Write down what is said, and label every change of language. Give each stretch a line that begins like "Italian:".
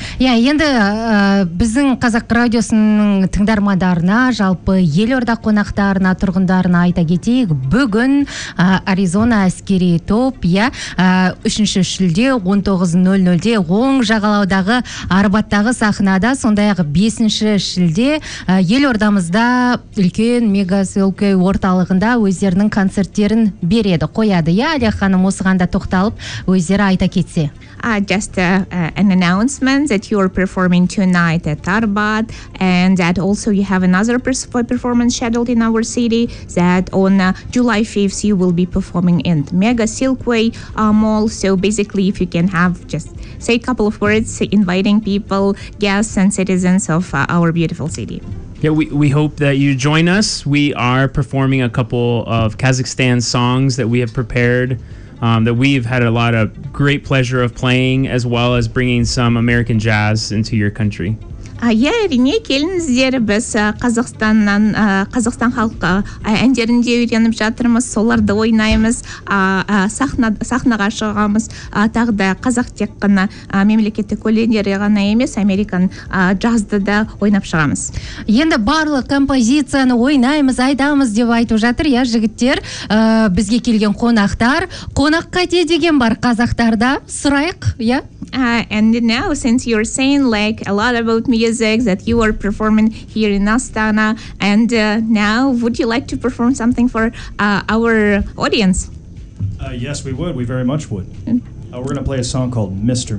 Kazakh: Енді біздің Қазақ радиосының тыңдармандарына, жалпы елорда қонақтарына, тұрғындарына айта кетейік, бүгін Аризона әскери топ, 3-ші шілде 19:00-де оң жағалаудағы Арбаттағы сахнада, сондай-ақ 5-ші шілде елордамызда үлкен мегасөлке орталығында өздерінің концерттерін береді, қояды. Алия ханым, осыған да тоқталып, өздері айта кетсе.
English: An announcement that you are performing tonight at Arbat, and that also you have another performance scheduled in our city, that on July 5th you will be performing in the Mega Silkway Mall. So basically, if you can have just say a couple of words inviting people, guests and citizens of our beautiful city. Yeah, we hope that you join us. We are performing a couple of Kazakhstan songs that we have prepared, that we've had a lot of great pleasure of playing, as well as bringing some American jazz into your country.
Kazakh: Әрине, келіңіздер, біз Қазақстаннан, Қазақстан халқы әндерін де үйреніп жатырмыз, соларды ойнаймыз, сахнаға шығамыз. Тағы да қазақ тек қана мемлекеттік өлеңдері ғана емес, американ джазды да ойнап шығамыз. Енді барлық композицияны ойнаймыз, айтамыз деп айтып жатыр, жігіттер. Бізге келген қонақтар, қонақ қайте деген бар қазақтарда, сұрайық,
English: And now, since you're saying like a lot about music that you are performing here in Astana, and now would you like to perform something for our audience? Yes, we would. We very much would. We're going to play a song called Mr.